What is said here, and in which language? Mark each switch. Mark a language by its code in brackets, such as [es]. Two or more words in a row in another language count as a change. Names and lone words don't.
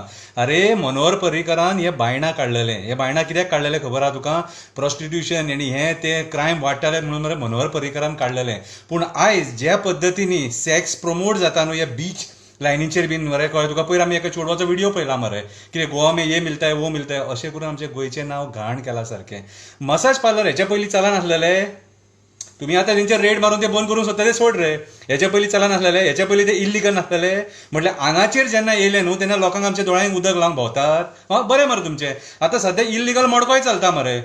[kok] अरे मनोहर पर्रीकरान हे बायणां काडलेले. हे बायणां कित्याक काडलेले खबर आहा तुका? प्रॉस्टिट्युशन आनी हें तें क्रायम वाडटाले म्हणून मरे मनोहर पर्रीकरान काडलेले. पूण आयज ज्या पद्दतीनी सॅक्स प्रमोट जाता न्हू हे बीच लायनीचेर बीन मरे कळ्ळें तुका. पयर आमी एका चेडवाचो व्हिडिओ पळयला मरे कितें [hi] गोवा में ये मिलता है वो मिलता है [kok] अशें करून आमचें गोंयचें नांव घाण केलां सारकें. [en] massage parlour [kok] हेच्या पयलीं चलनासलेले. तुम्ही आता तेंचे रेड मारून ते बंद करूंक सोदता ते सोड रे. हेच्या पयलीं चलनासलेले. हेच्या पयलीं ते इल्लीगल नासलेले. म्हटल्यार हांगाचेर जेन्ना येयले न्हू तेन्ना लोकांक आमच्या दोळ्यांक उदक लावंक भोंवतात. बरें मरे तुमचें. आतां सद्या इल्लीगल मडकोय चलता मरे.